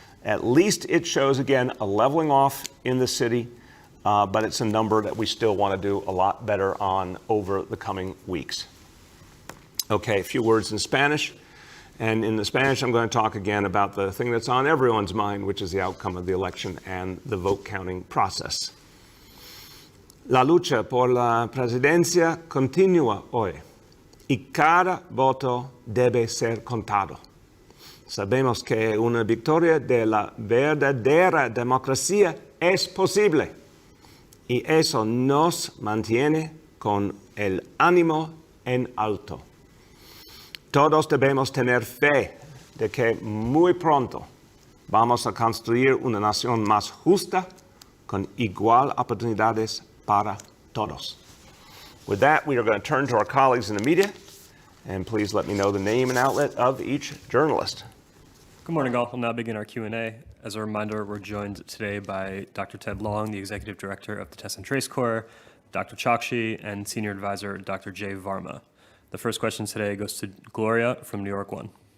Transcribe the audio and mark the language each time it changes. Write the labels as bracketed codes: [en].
[en] At least it shows, again, a leveling off in the city, but it's a number that we still want to do a lot better on over the coming weeks. Okay, a few words in Spanish. And in the Spanish, I'm going to talk again about the thing that's on everyone's mind, which is the outcome of the election and the vote counting process. [es] La lucha por la presidencia continúa hoy y cada voto debe ser contado. Sabemos que una victoria de la verdadera democracia es posible y eso nos mantiene con el ánimo en alto. Todos debemos tener fe de que muy pronto vamos a construir una nación más justa con igual oportunidades para todos. [en] With that, we are going to turn to our colleagues in the media, and please let me know the name and outlet of each journalist. Good morning, all. We'll now begin our Q&A. As a reminder, we're joined today by Dr. Ted Long, the Executive Director of the Test and Trace Corps, Dr. Chokshi, and Senior Advisor Dr. Jay Varma. The first question today goes to Gloria from New York One.